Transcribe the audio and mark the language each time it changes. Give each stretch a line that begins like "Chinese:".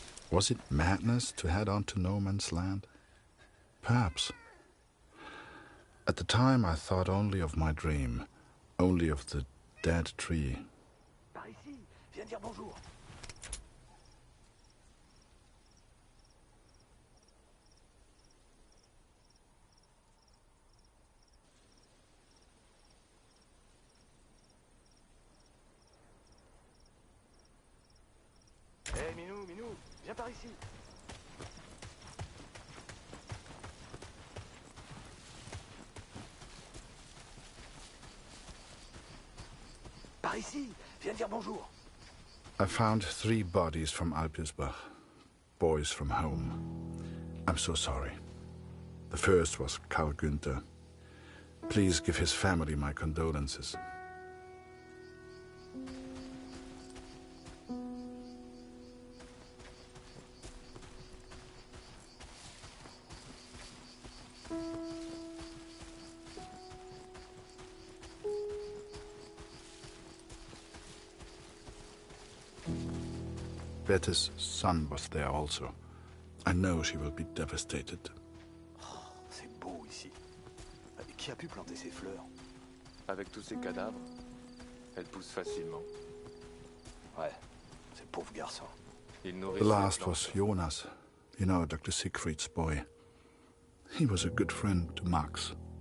English: Was it madness to head on to no man's land? Perhaps. At the time, I thought only of my dream, only of the dead tree.
French: Par ici, viens dire bonjour. Hé, Minou, viens par ici. Par ici, viens dire bonjour.
English: I found 3 bodies from Alpirsbach, boys from home. I'm so sorry. The first was Karl Günther. Please give his family my condolences. Bette's son was there also. I know she will be devastated.
French: C'est beau ici. Qui a pu planter ces fleurs? Avec tous ces cadavres, elles poussent facilement. Ouais, ces pauvres garçons. Ils
English: The
French: nourrissent
English: last was Jonas, you know, Dr. Siegfried's boy. He was a good friend to Max.